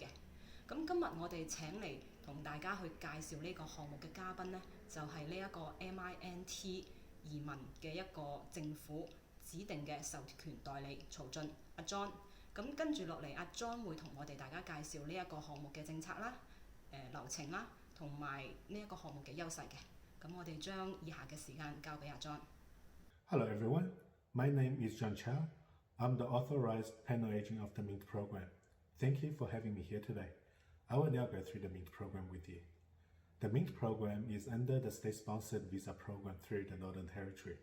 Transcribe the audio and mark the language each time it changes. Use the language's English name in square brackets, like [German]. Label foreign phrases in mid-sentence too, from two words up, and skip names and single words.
[Cantonese] 咁今日我哋請嚟同大家去介紹呢個項目嘅嘉賓咧，就係呢一個 MINT 移民嘅一個政府指定嘅授權代理曹俊阿 John。咁跟住落嚟，阿 John 會同我哋大家介紹呢一個項目嘅政策啦、流程啦，同埋呢一個項目嘅優勢嘅。咁我哋將以下嘅時間交俾阿 John。 [English] Hello everyone, my name is John Chow. I'm the authorized panel agent of the MINT program. Thank you for having me here today. I will now go through the MINT program with you. The MINT program is under the state-sponsored visa program through the Northern Territory.